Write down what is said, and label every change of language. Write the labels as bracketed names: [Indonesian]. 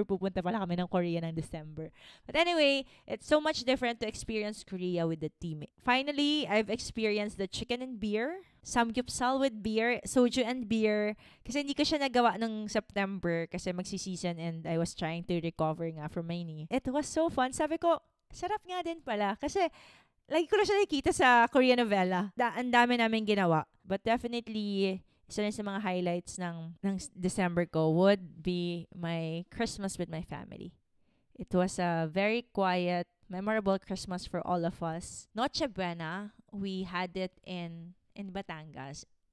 [Filipino] Pupunta pala kami ng Korea ng December. [English] But anyway, it's so much different to experience Korea with the team. Finally, I've experienced the chicken and beer, samgyeopsal with beer, soju and beer. [Filipino] Kasi hindi ko siya nagawa ng September kasi magsi-season [English] and I was trying to recover [Filipino] nga from my knee. [English] It was so fun. [Filipino] Sabi ko, sarap nga din pala. Kasi, lagi ko na siya nakikita sa Korean novela. Ang dami namin ginawa. [English] But definitely, [Filipino] isa rin sa mga highlights ng December ko [English] would be my Christmas with my family. It was a very quiet, memorable Christmas for all of us. Noche Buena, we had it in Batangas.